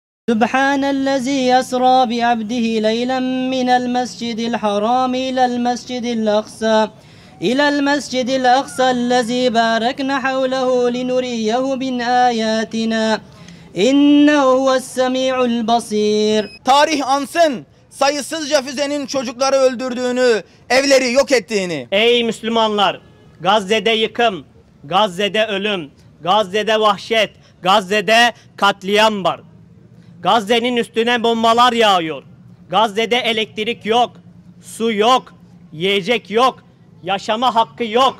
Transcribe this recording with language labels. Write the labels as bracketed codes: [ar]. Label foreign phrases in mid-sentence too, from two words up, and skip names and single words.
[ar] سبحان الذي يسرى بعبده ليلا من المسجد الحرام إلى المسجد الأقصى الذي باركنا حوله لنريه من آياتنا إنه هو السميع البصير. [tr] Tarih ansın sayısızca füzenin çocukları öldürdüğünü, evleri yok ettiğini. Ey Müslümanlar! Gazze'de yıkım, Gazze'de ölüm, Gazze'de vahşet, Gazze'de katliam var. Gazze'nin üstüne bombalar yağıyor. Gazze'de elektrik yok, su yok, yiyecek yok, yaşama hakkı yok.